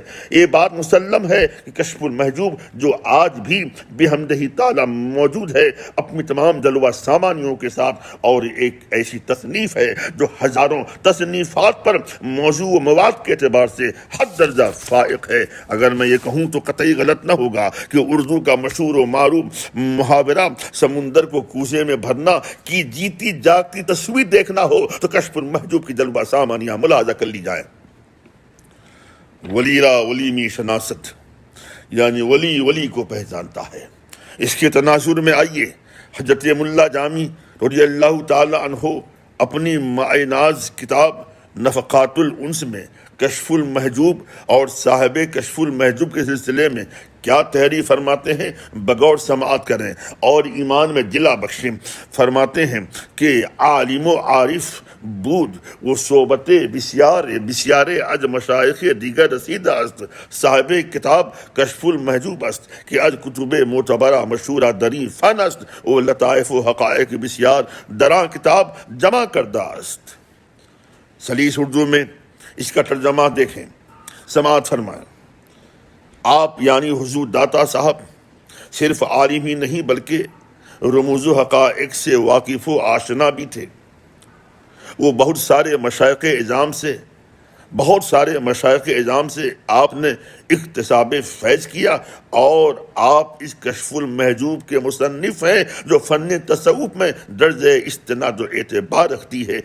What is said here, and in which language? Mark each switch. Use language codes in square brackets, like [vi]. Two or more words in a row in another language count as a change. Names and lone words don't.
[ur] یہ بات مسلم ہے کہ کشف المحجوب جو آج بھی [ar] بحمدہ تعالی [ur] موجود ہے، اپنی تمام جلوہ سامانیوں کے ساتھ، اور ایک ایسی تصنیف ہے جو ہزاروں تصنیفات پر موضوع و مواد کے اعتبار سے حد درجہ فائق ہے۔ اگر میں یہ کہوں تو قطعی غلط نہ ہوگا کہ اردو کا مشہور و معروف محاورہ سمندر کو کوزے میں بھرنا کی جیتی جاگتی تصویر دیکھنا ہو تو کشف المحجوب کی جلوہ سامانیاں ملاحظہ کر لی جائیں۔ [fa] ولی را ولی می شناست، [ur] یعنی ولی کو پہچانتا ہے۔ اس کے تناظر میں آئیے حضرت ملا جامی [ar] رضی اللہ تعالی عنہ [ur] اپنی معناز کتاب نفقات الانس میں کشف المحجوب اور صاحب کشف المحجوب کے سلسلے میں کیا تحریر فرماتے ہیں، بغور سماعت کریں اور ایمان میں دلا بخشیں۔ فرماتے ہیں کہ [fa] عالم و عارف بود وہ صحبت بسیار از مشایخ دیگر رسیدہ است، صاحب کتاب کشف المحجوب است کہ از کتب معتبرہ مشہورہ دری فن است، وہ لطائف و حقائق بسیار دراں کتاب جمع کردہ است۔ [ur] سلیس اردو میں اس کا ترجمہ دیکھیں، سماعت فرمائیں۔ آپ یعنی حضور داتا صاحب صرف عالم ہی نہیں بلکہ رموز و حقائق سے واقف و آشنا بھی تھے۔ وہ بہت سارے مشائخ اعظام سے آپ نے اکتساب فیض کیا، اور آپ اس کشف المحجوب کے مصنف ہیں جو فن تصوف میں درجہ استناد و اعتبار رکھتی ہے۔